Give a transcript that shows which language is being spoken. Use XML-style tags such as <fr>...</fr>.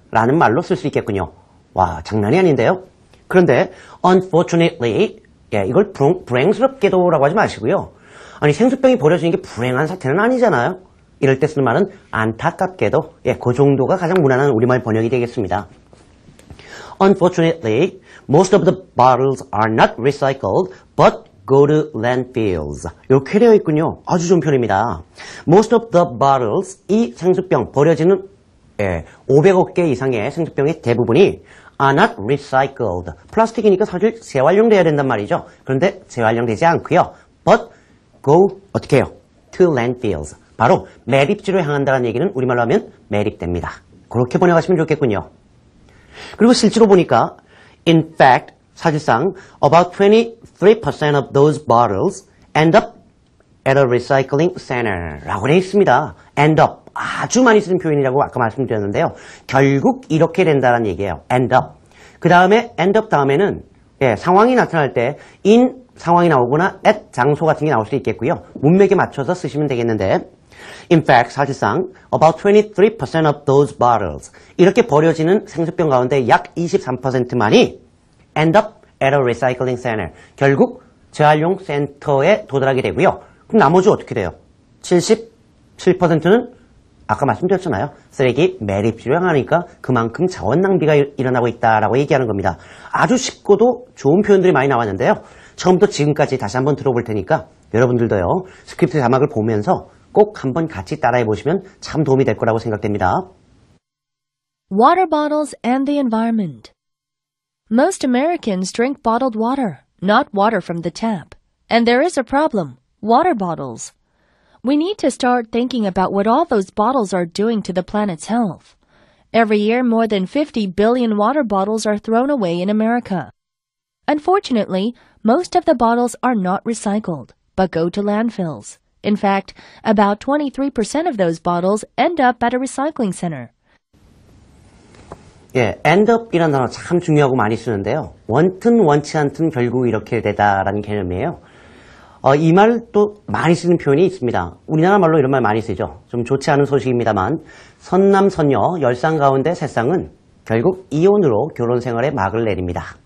<ko>라는 말로 쓸 수 있겠군요. 와, 장난이 아닌데요? 그런데 unfortunately, 이걸 불행스럽게도라고 하지 마시고요. 아니, 생수병이 버려지는 게 불행한 사태는 아니잖아요. 이럴 때 쓰는 말은 안타깝게도 그 정도가 가장 무난한 우리말 번역이 되겠습니다.</ko> <en>Unfortunately, most of the bottles are not recycled, but go to landfills.</en> <ko>이렇게 되어 있군요. 아주 좋은 표현입니다.</ko> <en>Most of the bottles,</en> <ko>이 생수병, 버려지는 500억 개 이상의 생수병의 대부분이</ko> <en>are not recycled.</en> <ko>플라스틱이니까 사실 재활용돼야 된단 말이죠. 그런데 재활용되지 않고요.</ko> <en>But go,</en> <ko>어떻게 해요?</ko> <en>To landfills.</en> <ko>바로 매립지로 향한다는 얘기는 우리말로 하면 매립됩니다. 그렇게 번역하시면 좋겠군요. 그리고 실제로 보니까</ko> <en>in fact,</en> <ko>사실상</ko> <en>about 23% of those bottles end up at a recycling center</en> <ko>라고 되어 있습니다. end up, 아주 많이 쓰는 표현이라고 아까 말씀드렸는데요. 결국 이렇게 된다는 얘기예요.</ko> <en>end up.</en> <ko>그 다음에 end up 다음에는 상황이 나타날 때 in 상황이 나오거나 at 장소 같은 게 나올 수 있겠고요. 문맥에 맞춰서 쓰시면 되겠는데</ko> <en>In fact,</en> <ko>사실상</ko> <en>about 23% of those bottles</en> <ko>이렇게 버려지는 생수병 가운데 약 23%만이</ko> <en>end up at a recycling center</en> <ko>결국 재활용 센터에 도달하게 되고요. 그럼 나머지 어떻게 돼요? 77%는 아까 말씀드렸잖아요. 쓰레기 매립지로 향하니까 그만큼 자원 낭비가 일어나고 있다라고 얘기하는 겁니다. 아주 쉽고도 좋은 표현들이 많이 나왔는데요. 처음부터 지금까지 다시 한번 들어볼 테니까 여러분들도요. 스크립트 자막을 보면서 꼭 한번 같이 따라해 보시면 참 도움이 될 거라고 생각됩니다.</ko> <en>Water bottles and the environment. Most Americans drink bottled water, not water from the tap. And there is a problem, water bottles. We need to start thinking about what all those bottles are doing to the planet's health. Every year, more than 50 billion water bottles are thrown away in America. Unfortunately, most of the bottles are not recycled, but go to landfills. In fact, about 23% of those bottles end up at a recycling center.</en> <ko>예, end up이라는 단어 참 중요하고 많이 쓰는데요. 원튼 원치 않든 결국 이렇게 되다라는 개념이에요. 이 말 또 많이 쓰는 표현이 있습니다. 우리나라 말로 이런 말 많이 쓰죠. 좀 좋지 않은 소식입니다만 선남선녀 열쌍 가운데 새쌍은 결국 이혼으로 결혼 생활에 막을 내립니다.</ko>